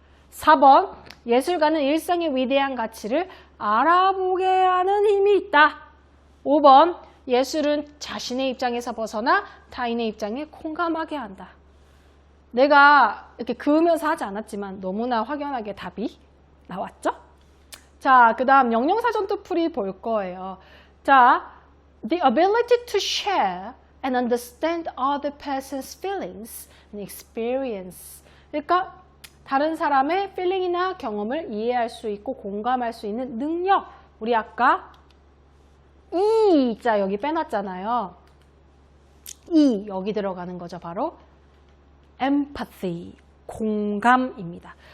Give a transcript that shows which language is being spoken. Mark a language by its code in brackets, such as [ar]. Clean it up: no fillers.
[ko] 4번 예술가는 일상의 위대한 가치를 알아보게 하는 힘이 있다. 5번 예술은 자신의 입장에서 벗어나 타인의 입장에 공감하게 한다. 내가 이렇게 그으면서 하지 않았지만 너무나 확연하게 답이 나왔죠? 자, 그 다음 영영사전도 풀이 볼 거예요. [en] 자, the ability to share and understand other person's feelings and experience. [ko] 그러니까 다른 사람의 feeling이나 경험을 이해할 수 있고 공감할 수 있는 능력. 우리 아까 자 여기 빼놨잖아요. 여기 들어가는 거죠. 바로 empathy, 공감입니다.